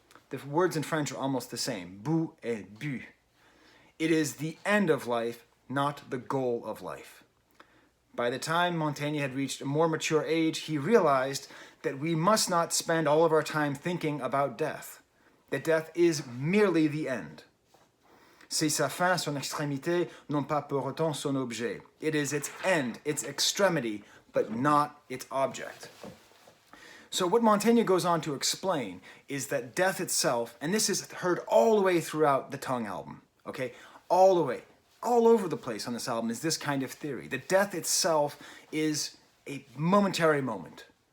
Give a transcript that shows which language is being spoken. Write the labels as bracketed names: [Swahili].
[English] The words in French are almost the same, bout et but. It is the end of life, not the goal of life. By the time Montaigne had reached a more mature age, he realized that we must not spend all of our time thinking about death, that death is merely the end. [French] C'est sa fin, son extrémité, non pas pour autant son objet. [English] It is its end, its extremity, but not its object. So what Montaigne goes on to explain is that death itself, and this is heard all the way throughout the Tunng album, okay? All the way, all over the place on this album is this kind of theory, that death itself is a momentary moment.